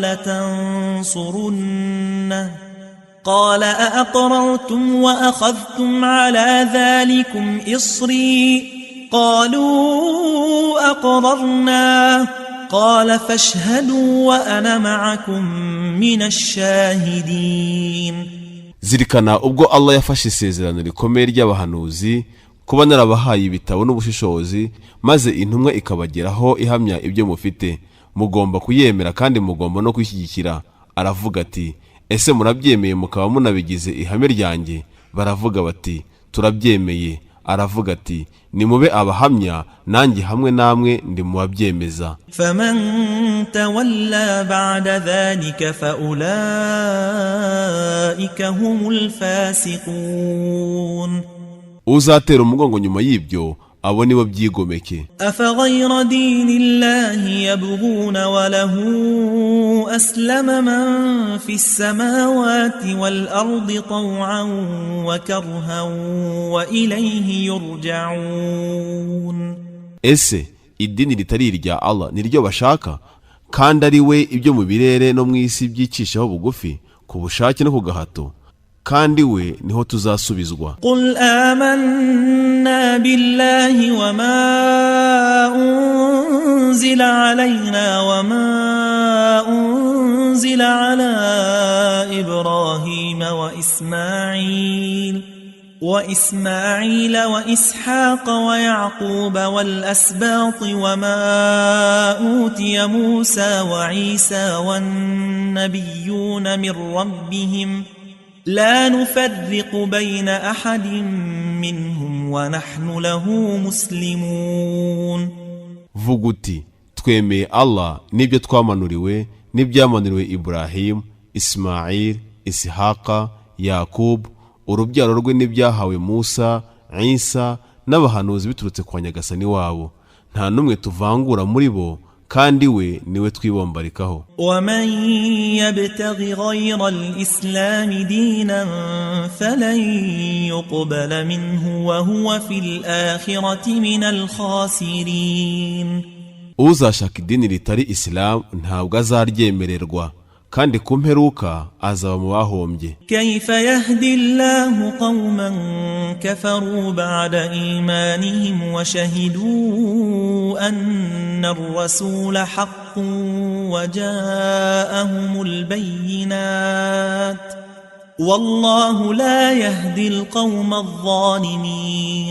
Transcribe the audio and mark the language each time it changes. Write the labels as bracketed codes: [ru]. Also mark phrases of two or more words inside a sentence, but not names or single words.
[ar] ولتنصرنه قال أأقررتم وأخذتم على ذلكم إصري قالوا أقررنا قال فاشهدوا وأنا معكم من الشاهدين. [rw] Zirikana ubwo Allah yafashe isezerano rikomeye ry'abahanuzi kuba narabahaye ibitabo n'ubushishozi, maze intumwa ikabageraho ihamya ibyo mufite, mugomba kuyemera kandi mugomba no kwishyigikira. Aravuga ati ese murabyemeye mukaba munabigize ihame ryanjye? Baravuga bati turabyemeye. aravuga ati nimube abahamya nanjye hamwe namwe ndi mu babyemeza. [ar] فمن تولى بعد ذلك فأولئك هم الفاسقون. [rw] uzatera umugongo nyuma y'ibyo abo nibo byigomeke. [ar] أفغير دين الله يبغون وله أسلم من في السماوات والأرض طوعا وكرها وإليه يرجعون. [rw] ese idini ritari irya Allah niryo bashaka, kandi ari we ibyo mu birere no mu isi byicishaho bugufi ku bushake no ku gahato, kandi we niho tuzasubizwa. [ar] قل آمنا بالله وما أنزل علينا وما أنزل على إبراهيم وإسماعيل وإسحاق ويعقوب والأسباط وما أوتي موسى وعيسى والنبيون من ربهم لا نفرق بين أحد منهم ونحن له مسلمون. [rw] vuga uti twemeye Allah n'ibyo twamanuriwe n'ibyamanuriwe Ibrahim, Ismail, Ishaqa, Yakub, urubyaro rwe n'ibyahawe Musa, Isa n'abahanuzi biturutse kwa Nyagasani wabo, nta numwe tuvangura muri bo, kandi we niwe twibombarikaho. [ar] ومن يبتغي غير الإسلام دينا فلن يقبل منه وهو في الآخرة من الخاسرين. [rw] uzashaka idini ritari Islam ntabwo azaryemererwa, kandi ku mperuka azaba mu bahombye. [ar] كيف يهدي الله قوما كفروا بعد إيمانهم وشهدوا أن الرسول حق وجاءهم البينات والله لا يهدي القوم الظالمين.